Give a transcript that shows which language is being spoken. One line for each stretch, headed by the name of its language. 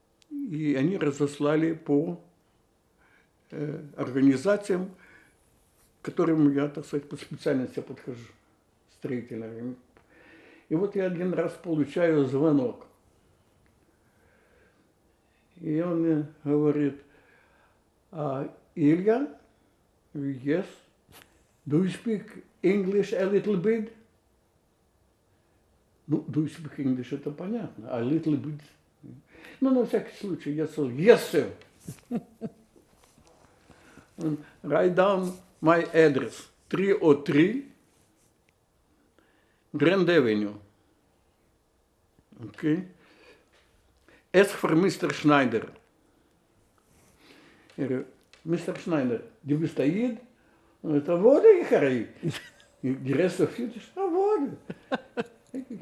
Russian: И они разослали по организациям, к которым я, так сказать, по специальности подхожу, строительным. И вот я один раз получаю звонок. И он мне говорит,
English: Илья, yes, do you speak English a little bit?
Russian: Ну,
English: do you speak English,
Russian: это понятно,
English: a little bit.
Russian: Ну, на всякий случай я сказал,
English: yes, sir. Write down my address. 303 Grand Avenue. Okay. Ask for Mr. Schneider.
Russian: Я говорю, мистер Шнайдер, где вы стоит? Он говорит, а вот и хоры.
English: The rest of you,
Russian: а вот.